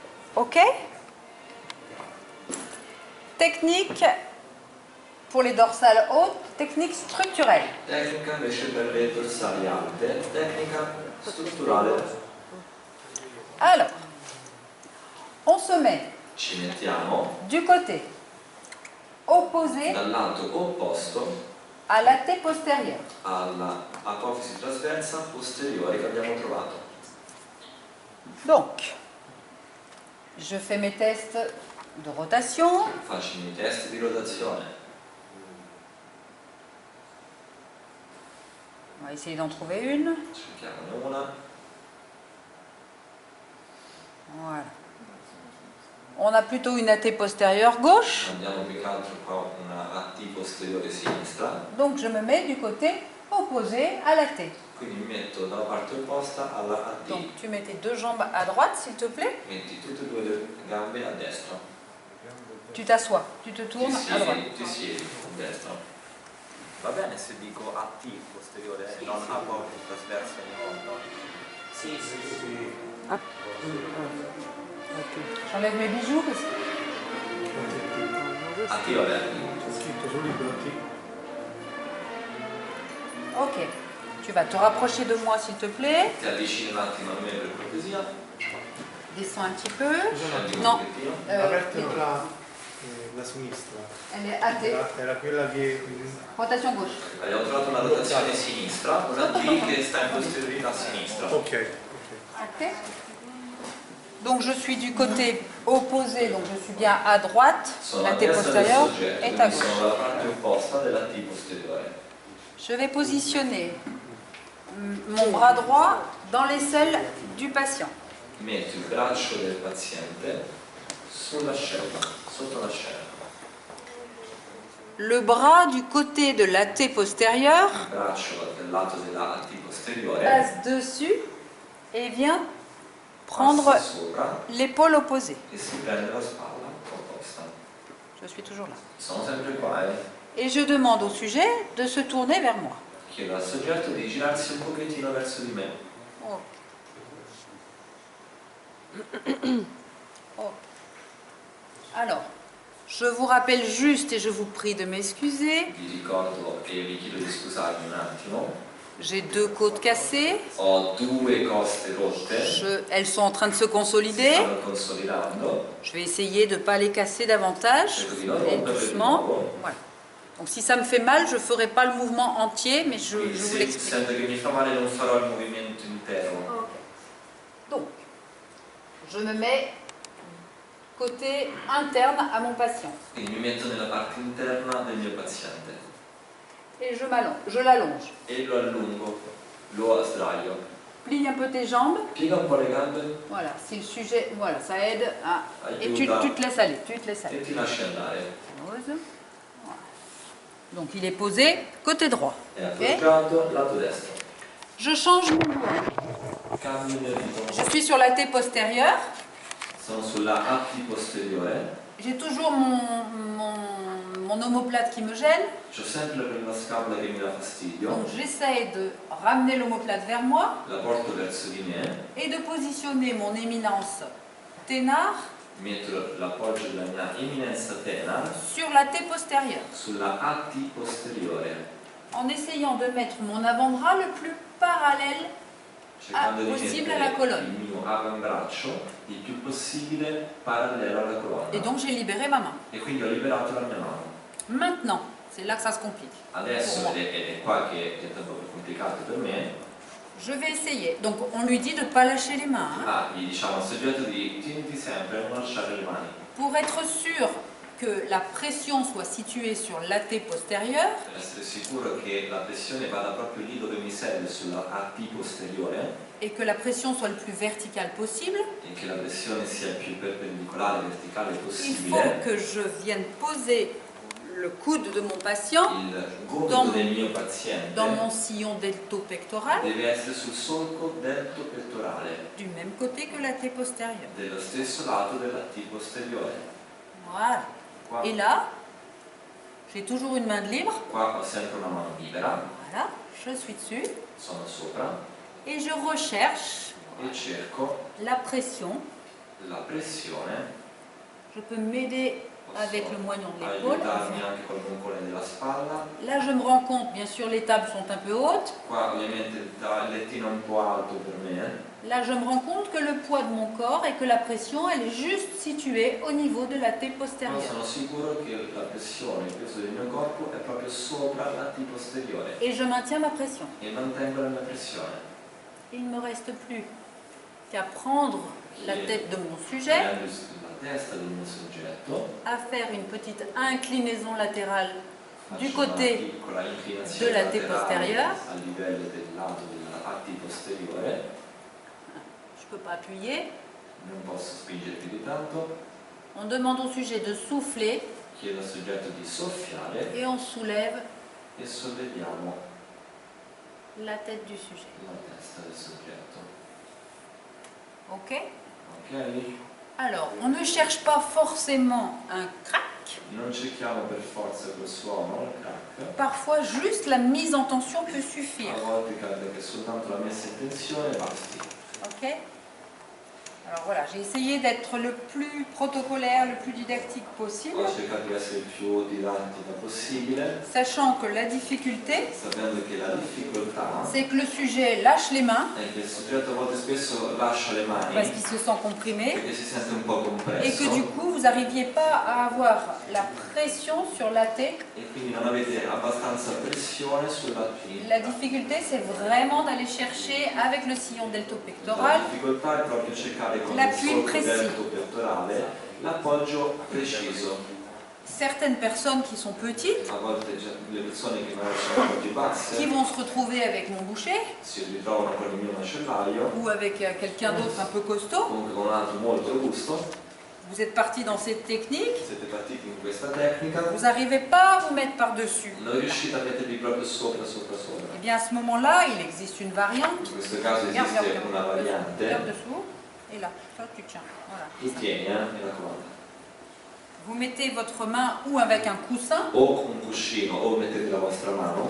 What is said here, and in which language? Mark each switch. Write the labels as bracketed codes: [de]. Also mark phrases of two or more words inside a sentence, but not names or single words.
[fr] Ok? Technique pour les dorsales hautes, technique structurelle. [it] Tecnica invece per le dorsali alte, tecnica strutturale. [fr] Alors, on se met [it] Ci mettiamo [fr] du côté opposé [it] dal lato opposto [fr] à la T postérieure. [it] alla apofisi trasversa posteriore che abbiamo trovato. [fr] Donc, je fais mes tests de rotation. [it] Faccio i miei test di rotazione. [fr] On va essayer d'en trouver une. [it] Cerchiamone una. [fr] Voilà. On a plutôt une AT postérieure gauche. [it] Abbiamo più che altro qua una AT posteriore sinistra. [fr] Donc, je me mets du côté opposé à la T. [it] Quindi mi metto dalla parte opposta alla AT. [fr] Donc, tu mets tes deux jambes à droite, s'il te plaît. [it] Metti tutte e due le gambe a destra. [fr] Tu t'assois, tu te tournes à droite. [it] Ti siedi a destra. Va bene se dico AT posteriore e non apofisi trasversa ogni volta? Sì. [fr] J'enlève mes bijoux parce que... [it] AT va bene. C'è scritto sul libro AT. Ok. [fr] Tu vas te rapprocher de moi, s'il te plaît. [it] Ti avvicini un attimo a me per cortesia. [fr] Descends un petit peu. [it] Scendi un No. pochettino. Apertano la sinistra. [fr] Elle est AT. [it] Era quella che... [fr] Rotation gauche. [it] Abbiamo trovato una rotazione sinistra, una T che sta in posteriorità a sinistra. Ok. Ok. [fr] Donc je suis du côté opposé, donc je suis bien à droite. [it] Sono [fr] La [it] a [fr] T [it] destra del [fr] postérieure [it] soggetto, [fr] est à [it] quindi sono [fr] gauche. [it] dalla parte opposta della T posteriore. [fr] Je vais positionner mon bras droit dans l'aisselle du patient. [it] Metto il braccio del paziente sull'ascella, sotto l'ascella. [fr] Le bras du côté de la T postérieure [it] Il braccio del lato della T posteriore [fr] passe dessus et vient prendre [it] passa sopra [fr] l'épaule opposée. [it] e si prende la spalla opposta. [fr] Je suis toujours là. [it] Sono sempre qua, [fr] Et je demande au sujet de se tourner vers moi. [it] Chiedo al soggetto di girarsi un pochettino verso di me. Oh. Oh. [fr] Alors, je vous rappelle juste et je vous prie de m'excuser, [it] Vi ricordo e vi chiedo di scusarmi un attimo. [fr] j'ai deux côtes cassées, [it] Ho due coste rotte, [fr] elles sont en train de se [it] si [fr] consolider, [it] stanno consolidando. [fr] je vais essayer de ne pas les casser davantage, [it] Cerco di non [fr] et [it] romperle di [fr] doucement. [it] nuovo. [fr] Voilà. Donc si ça me fait mal, je ne ferai pas le mouvement entier, mais je [it] Quindi [fr] vous [it] se [fr] l'explique. [it] sento che mi fa male non farò il movimento intero. [fr] Donc, je me mets côté interne à mon patient [it] Quindi mi metto nella parte interna del mio paziente [fr] et je l'allonge. [it] e lo allungo, lo sdraio. [fr] Plie un peu tes jambes, [it] Piega un po' le gambe [fr] voilà, si le sujet, voilà, ça aide à... Et tu [it] Aiuta. [fr] te laisses aller, tu te laisses aller. [it] e ti lasci andare. [fr] Pose. Voilà. Donc il est posé côté droit. [it] È Ok. appoggiato lato destro. [fr] Je change mon mouvement. [it] Cambio il mio ritmo. [fr] Je suis sur la T postérieure. [it] Sono sulla AT posteriore. [fr] J'ai toujours mon omoplate qui me gêne. [it] C'ho sempre quella scapola che mi dà fastidio. [fr] Donc j'essaie de ramener l'omoplate vers moi [it] La porto verso di me. [fr] et de positionner mon éminence ténard [it] Metto l'appoggio della mia eminenza tena [fr] sur la T postérieure. [it] sulla AT posteriore. [fr] En essayant de mettre mon avant-bras le plus parallèle [it] Cercando di [fr] possibile alla [it] mettere [fr] colonne. [it] il mio avambraccio il più possibile parallelo alla colonna. [fr] Et donc j'ai libéré ma main. [it] E quindi ho liberato la mia mano. [fr] Maintenant, c'est là que ça se complique. [it] Adesso, [fr] Pour moi. [it] ed è qua che è stato complicato per me, [fr] Je vais essayer. Donc on lui dit de ne pas lâcher les mains. Hein, [it] gli diciamo al soggetto di tieniti sempre a non lasciare le mani. [fr] pour être sûr que la pression soit située sur l'AT postérieure, [it] Per essere sicuro che la pressione vada proprio lì dove mi serve, sulla AT posteriore, [fr] et que la pression soit le plus verticale possible, [it] e che la pressione sia il più perpendicolare, verticale [fr] il faut [it] possibile, [fr] que je vienne poser le coude de mon patient [it] il gomito del mio paziente [fr] dans mon sillon delto-pectoral [it] deve essere sul solco delto pettorale, [fr] du même côté que la T postérieure. [it] dello stesso lato della T posteriore. [fr] Voilà. [it] Qua, [fr] Et là, j'ai toujours une main de libre. [it] qua ho sempre una mano libera, [fr] Voilà, je suis dessus [it] sono sopra [fr] et je recherche [it] e cerco [fr] la pression [it] la pressione, [fr] je peux m'aider avec le moignon de l'épaule. [it] aiutarmi anche col mucolo della spalla. [fr] Là, je me rends compte, bien sûr, les tables sont un peu hautes. [it] Qua ovviamente il lettino è un po' alto per me. [fr] Là, je me rends compte que le poids de mon corps et que la pression, elle est juste située au niveau de la taie [it] Però [fr] postérieure. [it] sono sicuro che la pressione, il peso del mio corpo è proprio sopra la T posteriore [fr] Et je maintiens ma pression. [it] e mantengo la mia pressione. [fr] Il ne me reste plus qu'à prendre la tête de mon sujet, [it] Prendo la testa del mio soggetto, [fr] à faire une petite inclinaison latérale du [it] faccio una [fr] côté [it] piccola inclinazione [fr] de la T [it] laterale [fr] postérieure. [it] a livello del lato della AT posteriore, [fr] Je ne peux pas appuyer. [it] non posso spingere più di tanto, [fr] On demande au sujet de souffler [it] chiedo al soggetto di soffiare [fr] et on soulève [it] e solleviamo [fr] la tête du sujet. [it] la testa del soggetto. [fr] Ok? [it] Ok? [fr] Alors, on ne cherche pas forcément un crack. [it] Non cerchiamo per forza quel suono, il crack. [fr] Parfois, juste la mise en tension peut [it] A [fr] suffire. [it] volte capita che soltanto la messa in tensione basti. [fr] Ok? Alors voilà, j'ai essayé d'être le plus protocolaire, le plus didactique possible, [it] Ho cercato di essere il più didattica possibile, [fr] sachant que la difficulté, [it] sapendo che la difficoltà [fr] c'est que le sujet lâche les mains [it] è che il soggetto a volte spesso lascia le [fr] parce [it] mani [fr] qu'il se sent comprimé [it] perché si sente un po' [fr] et [it] compresso [fr] que du coup, vous n'arriviez pas à avoir la pression sur la tête. [it] e quindi non avete abbastanza pressione sulla T. [fr] La difficulté, c'est vraiment d'aller chercher avec le sillon [it] La [fr] delto-pectoral [it] difficoltà è proprio cercare con il [fr] l'appui [it] solco [fr] précis. [it] delto pettorale l'appoggio preciso. [fr] Certaines personnes qui sont petites, [it] A volte le persone che magari sono un po' più [fr] qui [it] basse [fr] vont se retrouver avec mon boucher [it] si ritrovano con il mio macellaio, [fr] ou avec quelqu'un d'autre un peu costaud. [it] comunque con un altro molto robusto. [fr] Vous êtes parti dans cette technique, [it] Siete partiti in questa tecnica, [fr] vous n'arrivez pas à vous mettre par-dessus. [it] non riuscite a mettervi proprio sopra. [fr] Eh bien, à ce moment-là, il existe une variante. [it] In questo caso [fr] Regarde, [it] esiste [fr] regarde, [it] una [fr] regarde [it] variante, [fr] dessous. Et là, toi, tu tiens. Voilà. [it] tu tieni, mi raccomando, [fr] Vous mettez votre main ou avec un coussin, [it] o con un cuscino o mettete la vostra mano,